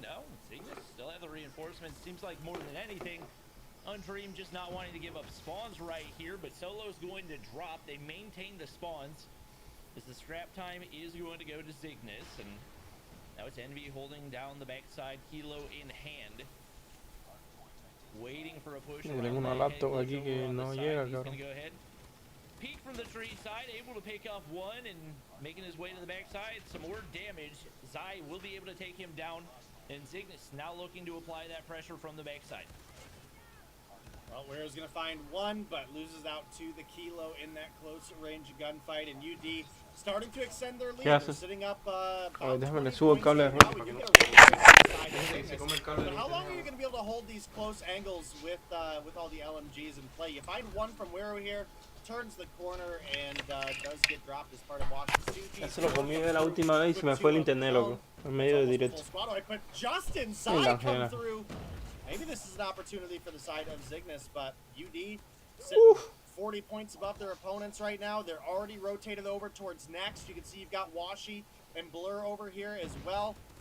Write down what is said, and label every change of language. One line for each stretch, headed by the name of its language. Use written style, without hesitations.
English: No, Zygnus still have the reinforcements. Seems like more than anything, Undream just not wanting to give up spawns right here, but Solo's going to drop. They maintain the spawns as the scrap time is going to go to Zygnus, and now it's Envy holding down the backside, Kilo in hand. Waiting for a push.
Spanish: Tengo una laptop aquí que no llega, cabrón.
English: Go ahead. Peek from the tree side, able to pick off one and making his way to the backside. Some more damage. Zai will be able to take him down, and Zygnus now looking to apply that pressure from the backside. Well, Wero's going to find one, but loses out to the Kilo in that close range gunfight. And UD starting to extend their lead. They're sitting up
Spanish: déjame le subo el cable de
English: now. But how long are you going to be able to hold these close angles with all the LMGs in play? You find one from Wero here, turns the corner, and does get dropped as part of Washington's 2.
Spanish: Ya se lo comí de la última vez y se me fue el internet, loco. En medio de directo.
English: But Justin Zai come through. Maybe this is an opportunity for the side of Zygnus, but UD sitting 40 points above their opponents right now. They're already rotated over towards next. You can see you've got Washi and Blur over here as well.